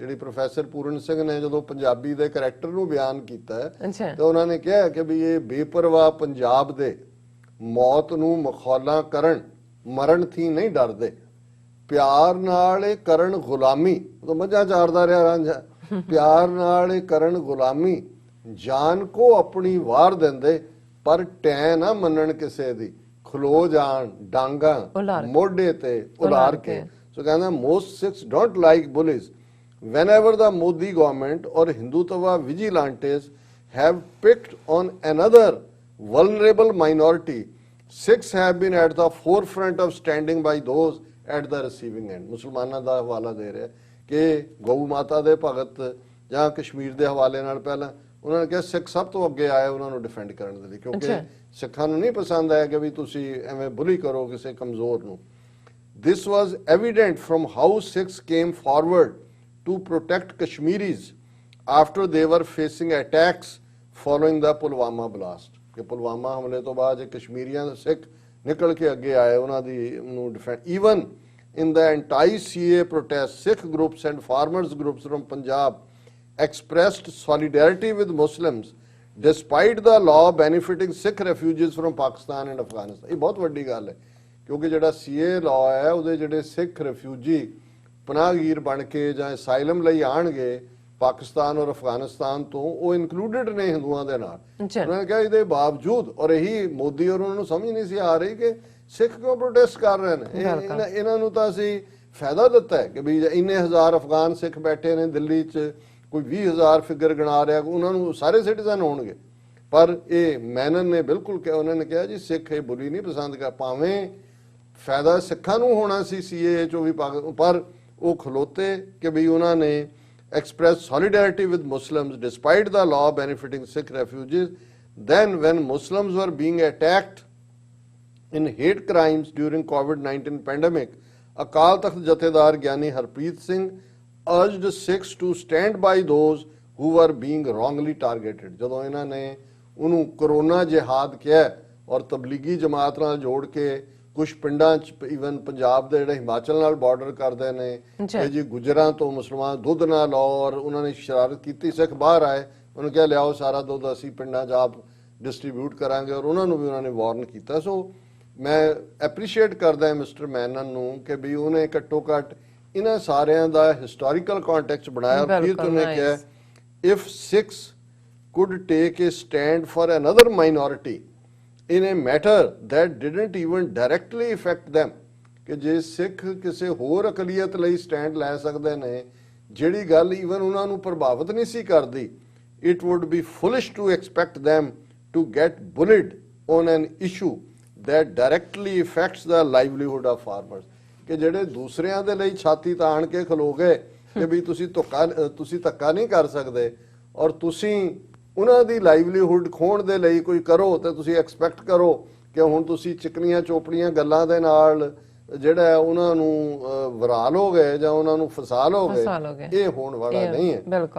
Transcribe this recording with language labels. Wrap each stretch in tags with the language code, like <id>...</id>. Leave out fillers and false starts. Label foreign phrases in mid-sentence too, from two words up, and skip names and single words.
<pa>ਜਿਹੜੀ ਪ੍ਰੋਫੈਸਰ ਪੂਰਨ ਸਿੰਘ ਨੇ ਜਦੋਂ ਪੰਜਾਬੀ ਦੇ ਕਰੈਕਟਰ ਨੂੰ ਬਿਆਨ ਕੀਤਾ ਤੇ ਉਹਨਾਂ ਨੇ ਕਿਹਾ ਕਿ ਵੀ ਇਹ ਬੇਪਰਵਾਹ ਪੰਜਾਬ ਦੇ ਮੌਤ ਨੂੰ ਮਖੌਲਾਂ ਕਰਨ, ਮਰਨ ਥੀ ਨਹੀਂ ਡਰਦੇ, ਪਿਆਰ ਨਾਲ ਇਹ ਕਰਨ ਗੁਲਾਮੀ। ਉਹ ਮੱਝਾਂ ਚਾਰਦਾ ਰਿਹਾ ਰਾਂਝਾ, ਪਿਆਰ ਨਾਲ ਇਹ ਕਰਨ ਗੁਲਾਮੀ, ਜਾਨ ਕੋ ਆਪਣੀ ਵਾਰ ਦਿੰਦੇ, ਪਰ ਟੈ ਨਾ ਮੰਨਣ ਕਿਸੇ ਦੀ, ਖਲੋ ਜਾਣ ਡਾਂਗਾ ਮੋਢੇ ਤੇ ਉਲਾਰ ਕੇ।</pa> <en>So ਕਹਿੰਦਾ most Sikhs don't like bullies. Whenever the Modi government or Hindutva vigilantes have picked on another vulnerable minority, Sikhs have been at the forefront of standing by those at the receiving end.</en> <pa>ਮੁਸਲਮਾਨਾਂ ਦਾ ਹਵਾਲਾ ਦੇ ਰਿਹਾ ਕਿ ਗਊ ਮਾਤਾ ਦੇ ਭਗਤ ਜਾਂ ਕਸ਼ਮੀਰ ਦੇ ਹਵਾਲੇ ਨਾਲ ਪਹਿਲਾਂ ਉਹਨਾਂ ਨੇ ਕਿਹਾ ਸਿੱਖ ਸਭ ਤੋਂ ਅੱਗੇ ਆਏ ਉਹਨਾਂ ਨੂੰ ਡਿਫੈਂਡ ਕਰਨ ਦੇ ਲਈ, ਕਿਉਂਕਿ ਸਿੱਖਾਂ ਨੂੰ ਨਹੀਂ ਪਸੰਦ ਆਇਆ ਕਿ ਵੀ ਤੁਸੀਂ ਐਵੇਂ ਬੁਲੀ ਕਰੋ ਕਿਸੇ ਕਮਜ਼ੋਰ ਨੂੰ।</pa> <en>This was evident from how Sikhs came forward to protect Kashmiris after they were facing attacks following the Pulwama blast.</en> <pa>ਕਿ ਪੁਲਵਾਮਾ ਹਮਲੇ ਤੋਂ ਬਾਅਦ ਕਸ਼ਮੀਰੀਆਂ ਦੇ ਸਿੱਖ ਨਿਕਲ ਕੇ ਅੱਗੇ ਆਏ ਉਹਨਾਂ ਦੀ ਨੂੰ ਡਿਫੈਂਡ।</pa> <en>Even in the anti-CA protests, Sikh groups and farmers groups from Punjab expressed solidarity with Muslims despite the law benefiting Sikh refugees from Pakistan and Afghanistan.</en> <pa>ਇਹ ਬਹੁਤ ਵੱਡੀ ਗੱਲ ਹੈ, ਕਿਉਂਕਿ ਜਿਹੜਾ</pa> <en>CA law</en> <pa>ਹੈ ਉਹਦੇ ਜਿਹੜੇ ਸਿੱਖ ਰਿਫਿਊਜੀ ਪਨਾਹਗੀਰ ਬਣ ਕੇ ਜਾਂ ਅਸਾਈਲਮ ਲਈ ਆਣਗੇ ਪਾਕਿਸਤਾਨ ਔਰ ਅਫਗਾਨਿਸਤਾਨ ਤੋਂ, ਉਹ ਇਨਕਲੂਡਡ ਨੇ ਹਿੰਦੂਆਂ ਦੇ ਨਾਲ। ਉਹਨਾਂ ਨੇ ਕਿਹਾ ਇਹਦੇ ਬਾਵਜੂਦ, ਔਰ ਇਹੀ ਮੋਦੀ ਔਰ ਉਹਨਾਂ ਨੂੰ ਸਮਝ ਨਹੀਂ ਸੀ ਆ ਰਹੀ ਕਿ ਸਿੱਖ ਕਿਉਂ ਪ੍ਰੋਟੈਸਟ ਕਰ ਰਹੇ ਨੇ, ਇਹਨਾਂ ਨੂੰ ਤਾਂ ਅਸੀਂ ਫਾਇਦਾ ਦਿੱਤਾ ਹੈ ਕਿ ਵੀ ਇੰਨੇ ਹਜ਼ਾਰ ਅਫਗਾਨ ਸਿੱਖ ਬੈਠੇ ਨੇ ਦਿੱਲੀ 'ਚ, ਕੋਈ 20,000 ਫਿਗਰ ਗਿਣਾ ਰਿਹਾ, ਉਹਨਾਂ ਨੂੰ ਸਾਰੇ ਸਿਟੀਜ਼ਨ ਹੋਣਗੇ। ਪਰ ਇਹ ਮੈਨਨ ਨੇ ਬਿਲਕੁਲ ਕਿਹਾ, ਉਹਨਾਂ ਨੇ ਕਿਹਾ ਜੀ ਸਿੱਖ ਇਹ ਬੁਲੀ ਨਹੀਂ ਪਸੰਦ ਕਰ, ਭਾਵੇਂ ਫਾਇਦਾ ਸਿੱਖਾਂ ਨੂੰ ਹੋਣਾ ਸੀ ਸੀਏ ਚੋਂ ਵੀ, ਪਰ ਉਹ ਖਲੋਤੇ ਕਿ ਵੀ ਉਹਨਾਂ ਨੇ</pa> <en>expressed solidarity with Muslims despite the law benefiting Sikh refugees. Then when Muslims were being attacked in hate crimes during COVID-19 pandemic, Akal Takht Jathedar Gyani Harpreet Singh urged Sikhs to stand by those who were being wrongly targeted.</en> <pa>ਜਦੋਂ ਇਹਨਾਂ ਨੇ ਉਹਨੂੰ ਕੋਰੋਨਾ ਜਿਹਾਦ ਕਿਹਾ ਔਰ ਤਬਲੀਗੀ ਜਮਾਤ ਨਾਲ ਜੋੜ ਕੇ ਕੁਝ ਪਿੰਡਾਂ 'ਚ, ਈਵਨ ਪੰਜਾਬ ਦੇ ਜਿਹੜੇ ਹਿਮਾਚਲ ਨਾਲ ਬਾਰਡਰ ਕਰਦੇ ਨੇ, ਇਹ ਜੀ ਗੁਜਰਾਂ ਤੋਂ ਮੁਸਲਮਾਨ ਦੁੱਧ ਨਾ ਲਾਓ, ਔਰ ਉਹਨਾਂ ਨੇ ਸ਼ਰਾਰਤ ਕੀਤੀ, ਸਿੱਖ ਬਾਹਰ ਆਏ, ਉਹਨੂੰ ਕਿਹਾ ਲਿਆਓ ਸਾਰਾ ਦੁੱਧ ਅਸੀਂ ਪਿੰਡਾਂ 'ਚ ਆਪ ਡਿਸਟਰੀਬਿਊਟ ਕਰਾਂਗੇ, ਔਰ ਉਹਨਾਂ ਨੂੰ ਵੀ ਉਹਨਾਂ ਨੇ ਵਾਰਨ ਕੀਤਾ। ਸੋ ਮੈਂ ਐਪਰੀਸ਼ੀਏਟ ਕਰਦਾ ਮਿਸਟਰ ਮੈਨਨ ਨੂੰ ਕਿ ਵੀ ਉਹਨੇ ਘੱਟੋ ਘੱਟ ਇਹਨਾਂ ਸਾਰਿਆਂ ਦਾ</pa> <en>historical context</en> <pa>ਬਣਾਇਆ। ਫਿਰ ਉਹਨੇ ਕਿਹਾ</pa> <en>if Sikhs could take a stand for another minority in a matter that didn't even directly affect them,</en> <pa>ਕਿ ਜੇ ਸਿੱਖ ਕਿਸੇ ਹੋਰ ਅਕਲੀਅਤ ਲਈ ਸਟੈਂਡ ਲੈ ਸਕਦੇ ਨੇ ਜਿਹੜੀ ਗੱਲ ਈਵਨ ਉਹਨਾਂ ਨੂੰ ਪ੍ਰਭਾਵਿਤ ਨਹੀਂ ਸੀ ਕਰਦੀ,</pa> <en>it would be foolish to expect them to get bullied on an issue that directly affects the livelihood of farmers.</en> <pa>ਕਿ ਜਿਹੜੇ ਦੂਸਰਿਆਂ ਦੇ ਲਈ ਛਾਤੀ ਤਾਣ ਕੇ ਖਲੋ ਗਏ ਕਿ ਵੀ ਤੁਸੀਂ ਧੱਕਾ ਨਹੀਂ ਕਰ ਸਕਦੇ, ਔਰ ਤੁਸੀਂ ਉਹਨਾਂ ਦੀ ਲਾਈਵਲੀਹੁੱਡ ਖੋਣ ਦੇ ਲਈ ਕੋਈ ਕਰੋ ਤੇ ਤੁਸੀਂ ਐਕਸਪੈਕਟ ਕਰੋ ਕਿ ਹੁਣ ਤੁਸੀਂ ਚਿਕਨੀਆਂ ਚੋਪੜੀਆਂ ਗੱਲਾਂ ਦੇ ਨਾਲ ਜਿਹੜਾ ਉਹਨਾਂ ਨੂੰ ਵਰਾ ਲੋਗੇ ਜਾਂ ਉਹਨਾਂ ਨੂੰ ਫਸਾ ਲੋਗੇ, ਇਹ ਹੋਣ ਵਾਲਾ ਨਹੀਂ ਹੈ।</pa>